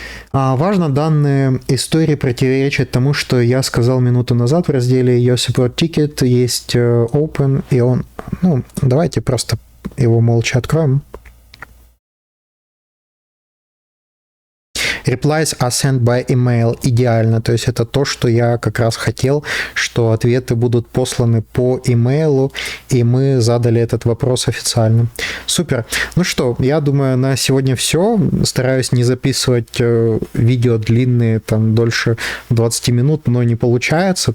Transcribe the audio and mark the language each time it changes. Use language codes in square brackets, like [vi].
[ru] Важно, данные истории противоречат тому, что я сказал минуту назад в разделе Your Support Ticket. Есть Open, и он... Ну, давайте просто его молча откроем. [en] Replies are sent by email. [ru] Идеально. То есть это то, что я как раз хотел, что ответы будут посланы по имейлу, и мы задали этот вопрос официально. Супер. Ну что, я думаю, на сегодня все. Стараюсь не записывать видео длинные, там, дольше 20 минут, но не получается.